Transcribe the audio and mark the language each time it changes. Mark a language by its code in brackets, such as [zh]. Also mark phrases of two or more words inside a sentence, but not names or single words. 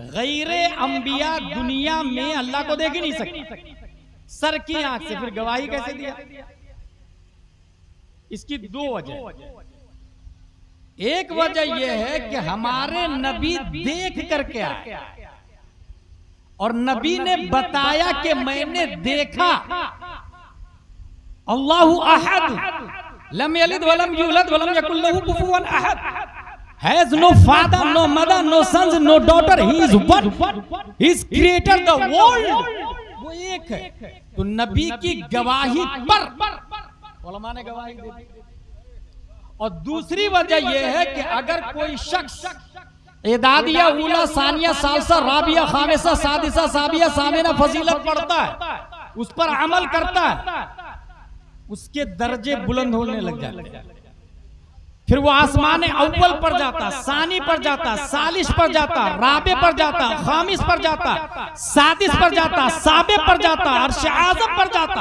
[hi] गैरे अंबिया दुनिया में अल्लाह को देख ही नहीं सकती सर की आंख से, फिर गवाही कैसे दिया? इसकी दो वजह। एक वजह यह है कि हमारे नबी देख करके आए और नबी ने बताया कि मैंने देखा। [ar] الله أحد لم يلد ولم يولد ولم يكن له كفوا أحد, [en] has no father no mother no sons no daughter, he is one, he is creator the world, [hi] वो एक है। तो नबी की गवाही पर उलमा ने गवाही दे दी। और दूसरी वजह यह है कि अगर कोई शख्स [ar] إعدادية أولى ثانية ثالثة رابعة خامسة سادسة سابعة ثامنة فضيلة [hi] पढ़ता है, उस पर अमल करता है, उसके दर्जे बुलंद होने लग जाते हैं। फिर वो आसमान अव्वल पर जाता, सानी पर जाता, सालिश पर जाता, राबे पर जाता, खामिस पर जाता, सादिस पर जाता, साबे पर जाता, अर्श आज़म पर जाता।